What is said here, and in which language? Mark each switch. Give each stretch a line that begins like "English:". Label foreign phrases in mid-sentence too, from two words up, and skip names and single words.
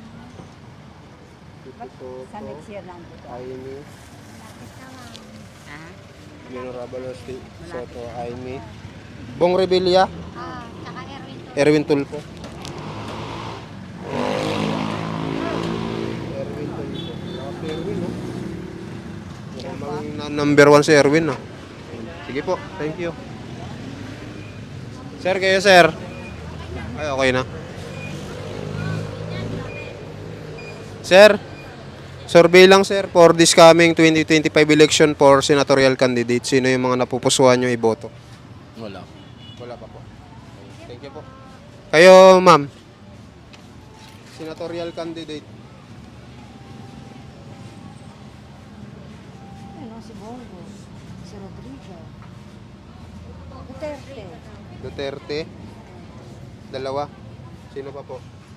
Filipino: Tito Soto, Aimee, Honorable Soto, Aimee, Bong Revilla, Tsaka Erwin. Erwin Tulfo. Erwin Tulfo. Laki Erwin, no? Mukhang number 1 si Erwin, no? Sige po,
English: thank you.
Filipino: Sir, kayo sir. Ay, okay na.
English: Sir, survey lang sir for this coming 2025 election for senatorial candidate.
Filipino: Sino yung mga napupusuan nyo iboto? Wala. Wala pa po.
English: Thank you
Filipino: po. Kayo, ma'am.
English: Senatorial candidate.
Filipino: Ano, si Bongo. Si Rodrigo. Duterte. Duterte. Dalawa. Sino pa po?